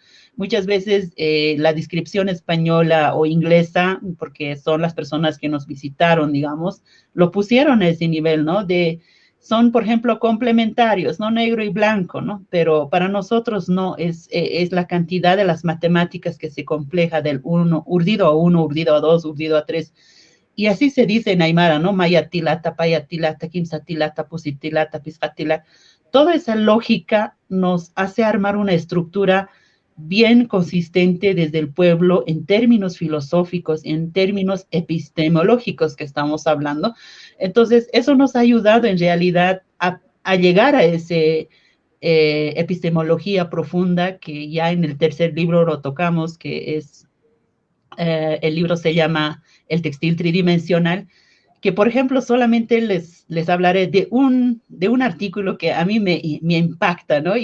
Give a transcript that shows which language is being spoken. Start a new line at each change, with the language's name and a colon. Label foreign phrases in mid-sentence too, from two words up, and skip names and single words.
Spanish: Muchas veces la descripción española o inglesa, porque son las personas que nos visitaron, digamos, lo pusieron a ese nivel, ¿no? Son, por ejemplo, complementarios, ¿no? Negro y blanco, ¿no? Pero para nosotros no, es la cantidad de las matemáticas que se compleja del urdido a 1, urdido a 2, urdido a 3. Y así se dice en Aymara, ¿no?
Aymara: Mayatilata, payatilata, quimsatilata, pusitilata, pisfatilata.
Spanish: Toda esa lógica nos hace armar una estructura bien consistente desde el pueblo en términos filosóficos, en términos epistemológicos que estamos hablando. Entonces, eso nos ha ayudado en realidad a llegar a ese epistemología profunda que ya en el tercer libro lo tocamos, que es, el libro se llama El textil tridimensional, que por ejemplo solamente les hablaré de un artículo que a mí me impacta, ¿no?